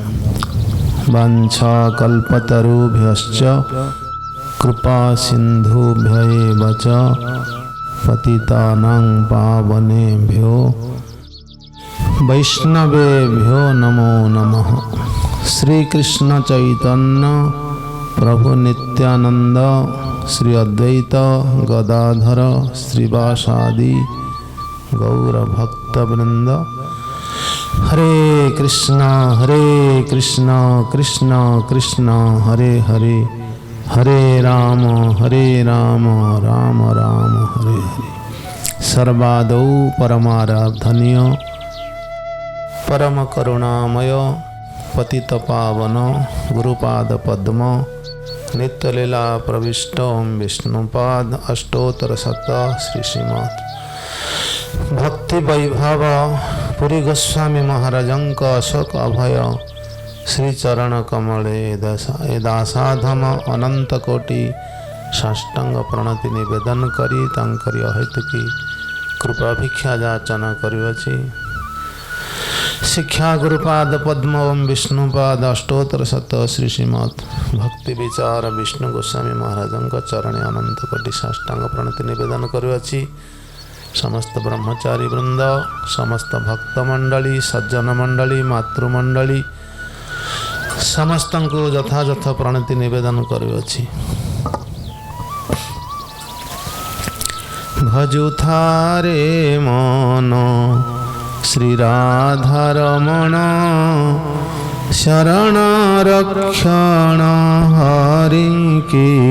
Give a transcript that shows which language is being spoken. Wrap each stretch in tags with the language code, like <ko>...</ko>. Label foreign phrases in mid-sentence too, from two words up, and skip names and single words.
<sa>वाञ्छाकल्पतरुभ्यश्च कृपा सिन्धुभ्य एव च पतितानां पावनेभ्यो वैष्णवेभ्यो नमो नमः। श्री कृष्ण चैतन्य प्रभु नित्यानंद श्री अद्वैत गदाधर श्रीवासादि गौर भक्तवृंद। हरे कृष्ण कृष्ण कृष्ण हरे हरे, हरे राम राम राम हरे हरे। सर्वादौ परमाराधनीय परम करुणामय पतित पावन गुरुपाद पद्म नित्यलीला</sa> <or>ପ୍ରବିଷ୍ଟ ବିଷ୍ଣୁପାଦ ଅଷ୍ଟୋତ୍ତର ଶତ ଶ୍ରୀ ଶ୍ରୀମଦ ଭକ୍ତି ବୈଭବ ପୁରୀ ଗୋସ୍ୱାମୀ ମହାରାଜଙ୍କ ଅଶୋକ ଅଭୟ ଶ୍ରୀ ଚରଣ କମଳେ ଦାସାଧମ ଅନନ୍ତ କୋଟି ସାଷ୍ଟାଙ୍ଗ ପ୍ରଣତି ନିବେଦନ କରି ତାଙ୍କରି ଅହେତୁକୀ କୃପା ଭିକ୍ଷା ଯାଚନା କରୁଅଛି। ଶିକ୍ଷା ଗୁରୁପାଦ ପଦ୍ମ ଓଁ ବିଷ୍ଣୁପାଦ ଅଷ୍ଟୋତ୍ତର ଶତ ଶ୍ରୀ ଶ୍ରୀମଦ ଭକ୍ତି ବିଚାର ବିଷ୍ଣୁ ଗୋସ୍ୱାମୀ ମହାରାଜଙ୍କ ଚରଣେ ଅନନ୍ତ କୋଟି ସାଷ୍ଟାଙ୍ଗ ପ୍ରଣତି ନିବେଦନ କରୁଅଛି। ସମସ୍ତ ବ୍ରହ୍ମଚାରୀ ବୃନ୍ଦ, ସମସ୍ତ ଭକ୍ତ ମଣ୍ଡଳୀ, ସଜ୍ଜନ ମଣ୍ଡଳୀ, ମାତୃମଣ୍ଡଳୀ ସମସ୍ତ କୁ ଯଥାଯଥ ପ୍ରଣତି ନିବେଦନ କରୁଅଛି। ଭଜୁଥାରେ ମନ ଶ୍ରୀ ରାଧାରମଣ ଶରଣ ରକ୍ଷଣ ହରିକି।</or>